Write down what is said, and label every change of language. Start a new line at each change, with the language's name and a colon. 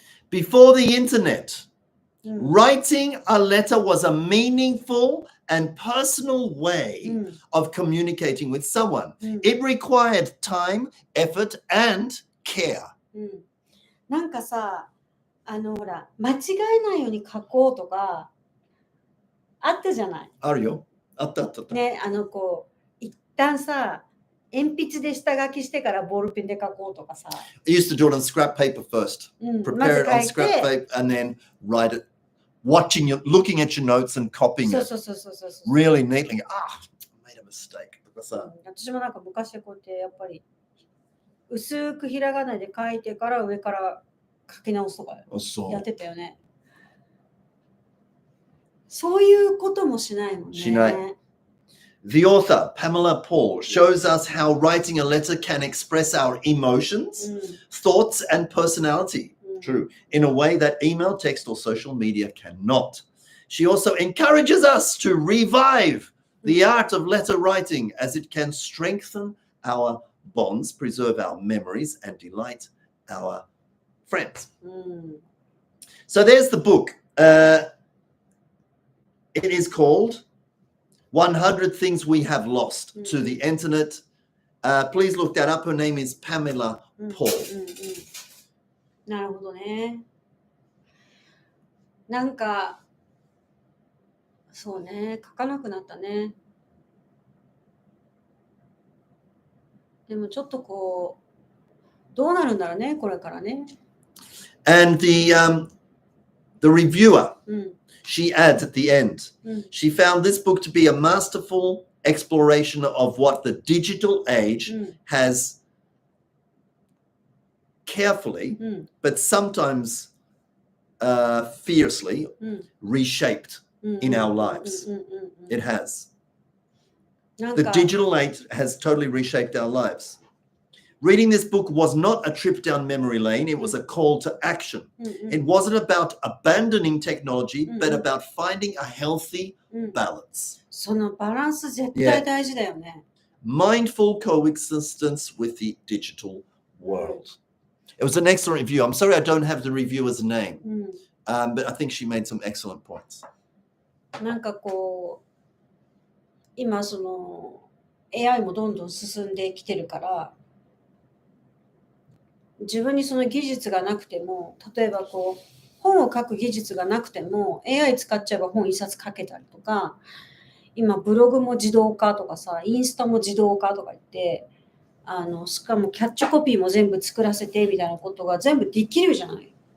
English: Before the internet, writing a letter was a meaningful and personal way of communicating with someone. It required time, effort, and care.
Japanese: なんかさ、ほら、間違えないように書こうとかあったじゃない。あるよ。あったあった。ね、こう一旦さ、鉛筆で下書きしてからボールペンで書こうとかさ。
English: I used to do it on scrap paper first. Prepare it on scrap paper and then write it. Watching you, looking at your notes and copying it really neatly. Ah, I made a mistake.
Japanese: 私もなんか昔こうやってやっぱり薄くひらがなで書いてから上から書き直すとかやってたよね。そういうこともしないもんね。しない。
English: The author, Pamela Paul, shows us how writing a letter can express our emotions, thoughts, and personality. True, in a way that email, text, or social media cannot. She also encourages us to revive the art of letter writing as it can strengthen our bonds, preserve our memories, and delight our friends. So there's the book. It is called 100 Things We Have Lost to the Internet. Please look that up. Her name is Pamela Paul.
Japanese: なるほどね。なんか、そうね、書かなくなったね。でもちょっとこう、どうなるんだろうね、これからね。
English: And the reviewer, she adds at the end, she found this book to be a masterful exploration of what the digital age has carefully, but sometimes fiercely reshaped in our lives. It has. The digital age has totally reshaped our lives. Reading this book was not a trip down memory lane. It was a call to action. It wasn't about abandoning technology, but about finding a healthy balance.
Japanese: そのバランス絶対大事だよね。
English: Mindful coexistence with the digital world. It was an excellent review. I'm sorry I don't have the reviewer's name, but I think she made some excellent points.
Japanese: なんかこう、今その AI もどんどん進んできてるから、自分にその技術がなくても、例えばこう本を書く技術がなくても AI 使っちゃえば本一冊書けたりとか、今ブログも自動化とかさ、インスタも自動化とか言って、しかもキャッチコピーも全部作らせてみたいなことが全部できるじゃない。